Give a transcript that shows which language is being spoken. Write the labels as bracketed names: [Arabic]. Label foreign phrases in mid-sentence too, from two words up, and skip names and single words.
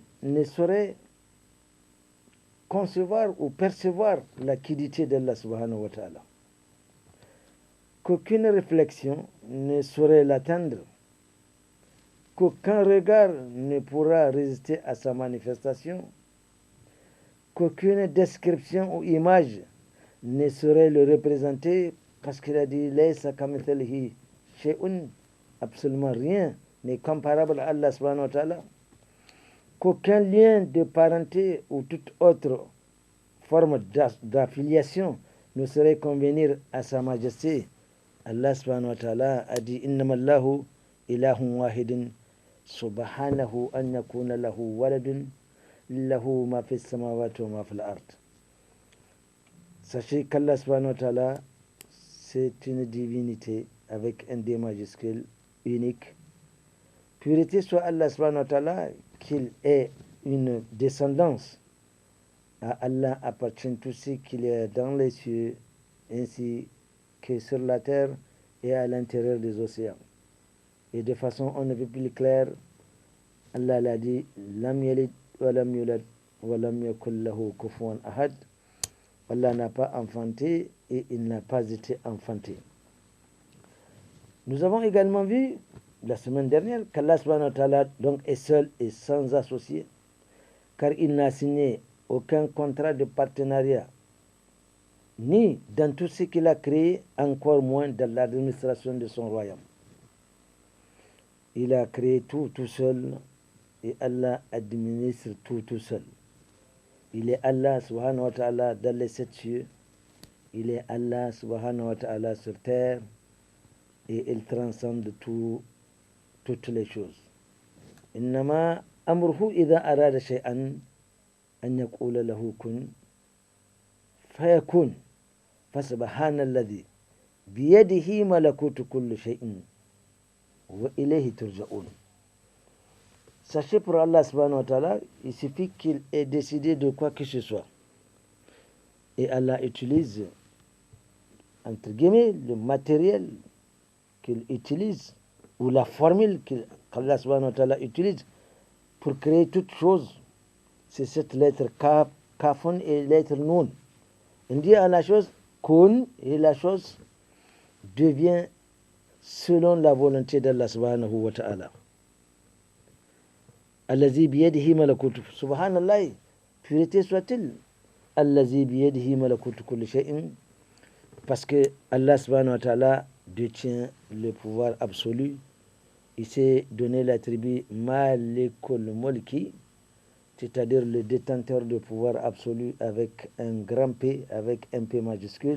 [French] ne saurait concevoir ou percevoir la quiddité d'Allah [Arabic] سبحانه وتعالى, [French] qu'aucune réflexion ne saurait l'atteindre, qu'aucun regard ne pourra résister à sa manifestation, qu'aucune description ou image ne saurait le représenter, parce qu'il a dit [Arabic] ليس كمثله شيء, [French] absolument rien n'est comparable à Allah [Arabic] سبحانه وتعالى, [French] qu'aucun lien de parenté ou toute autre forme d'affiliation ne saurait convenir à sa majesté. Allah [Arabic] سبحانه وتعالى [French] a dit [Arabic] إنما الله إله واحد سبحانه أن يكون له ولد له ما في السماوات وما في الأرض. [French] Sachez qu'Allah [Arabic] سبحانه وتعالى, [French] c'est une divinité avec un D majuscule unique. Purité soit Allah [Arabic] سبحانه وتعالى, [French] qu'il ait une descendance. À Allah appartient tout ce qu'il y a dans les cieux ainsi que sur la terre et à l'intérieur des océans. Et de façon on ne peut plus claire, Allah l'a dit [Arabic] لم يلد ولم يولد ولم يكل له كفوا أحد. [French] Allah n'a pas enfanté et il n'a pas été enfanté. Nous avons également vu la semaine dernière qu'Allah [Arabic] سبحانه وتعالى [French] donc est seul et sans associé, car il n'a signé aucun contrat de partenariat, ni dans tout ce qu'il a créé, encore moins dans l'administration de son royaume. Il a créé tout seul et Allah administre tout seul. Il est Allah [Arabic] سبحانه وتعالى [French] dans les 7 cieux, il est Allah [Arabic] سبحانه وتعالى [French] sur terre et il transcende toutes les choses. [Arabic] إنما أمره إذا أراد شيئا أن يقول له كن فيكون. فسبحان الذي بيده ملكوت كل شيء وإليه ترجعون. [French] Sachez pour Allah [Arabic] سبحانه وتعالى, [French] il suffit qu'il ait décidé de quoi que ce soit. Et Allah utilise, entre guillemets, le matériel qu'il utilise, ou la formule qu'Allah [Arabic] سبحانه وتعالى [French] utilise pour créer toute chose. C'est cette lettre Kafun et lettre Nun. On dit à la chose Kun et la chose devient selon la volonté d'Allah [Arabic] سبحانه وتعالى. الذي بيده ملكوت. [French] Subhanallah, purité soit-il. [Arabic] الذي بيده ملكوت كل شيء. [French] Parce que Allah [Arabic] سبحانه وتعالى [French] détient le pouvoir absolu. Il s'est donné l'attribut [Arabic] مالك الملك, [French] c'est-à-dire le détenteur de pouvoir absolu avec un grand P, avec un P majuscule.